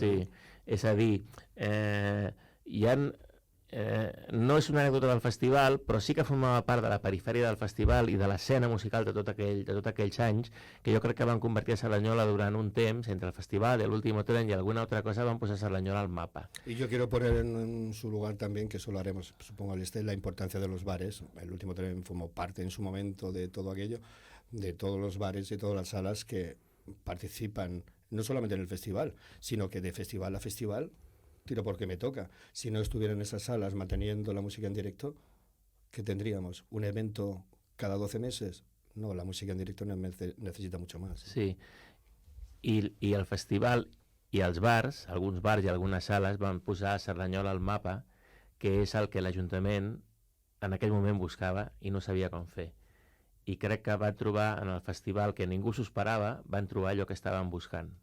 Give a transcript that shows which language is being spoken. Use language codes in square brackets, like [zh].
[ca] sí, és a dir, hi ha... no és una anècdota del festival, però sí que formava part de la perifèria del festival i de l'escena musical de tots aquells anys, que jo crec que van convertir a Cerdanyola durant un temps, entre el festival, l'últim tren i alguna altra cosa, van posar Cerdanyola al mapa. [es] Y yo quiero poner en su lugar también, que eso lo haremos, supongo, la importancia de los bares. El último tren formó parte en su momento de todo aquello, de todos los bares y todas las salas que participan, no solamente en el festival, sino que de festival a festival, tiro porque me toca. Si no estuvieran esas salas manteniendo la música en directo, ¿qué tendríamos? ¿Un evento cada 12 meses? No, la música en directo necesita mucho más. [ca] Sí, i el festival i els bars, alguns bars i algunes sales van posar Cerdanyola al mapa, que és el que l'Ajuntament en aquell moment buscava i no sabia com fer. I crec que va trobar en el festival, que ningú s'ho esperava, van trobar allò que estaven buscant.